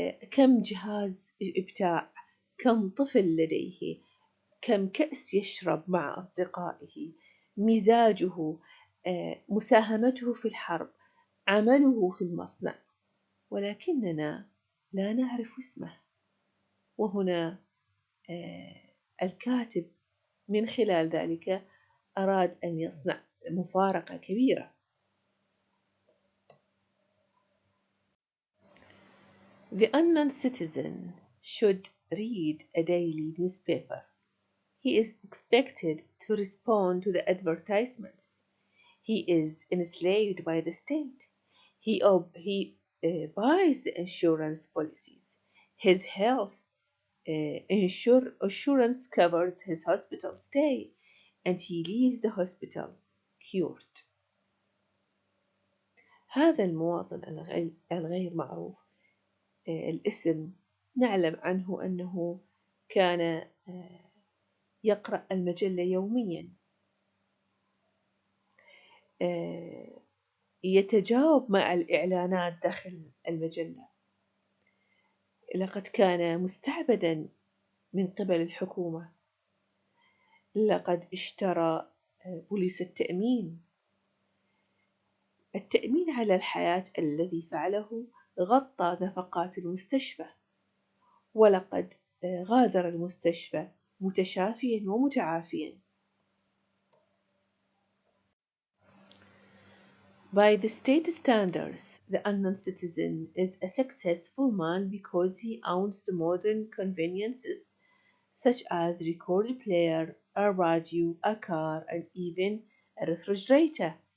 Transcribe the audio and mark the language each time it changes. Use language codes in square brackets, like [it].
[ar] كم جهاز إبتاع، كم طفل لديه، كم كأس يشرب مع أصدقائه، مزاجه، مساهمته في الحرب، عمله في المصنع، ولكننا لا نعرف اسمه. وهنا الكاتب من خلال ذلك أراد أن يصنع مفارقة كبيرة. [en] The unknown citizen should read a daily newspaper. He is expected to respond to the advertisements. He is enslaved by the state. He buys the insurance policies. His health insurance covers his hospital stay, and he leaves the hospital cured. [ar] هذا المواطن الغير معروف الاسم نعلم عنه أنه كان يقرأ المجلة يوميا، يتجاوب مع الإعلانات داخل المجلة. لقد كان مستعبدا من قبل الحكومة. لقد اشترى بوليس التأمين على الحياة الذي فعله غطى نفقات المستشفى، ولقد غادر المستشفى متشافيا ومتعافيا. [en] By the state standards, the unknown citizen is a successful man because he owns the modern conveniences such as a record player, a radio, a car, and even a refrigerator.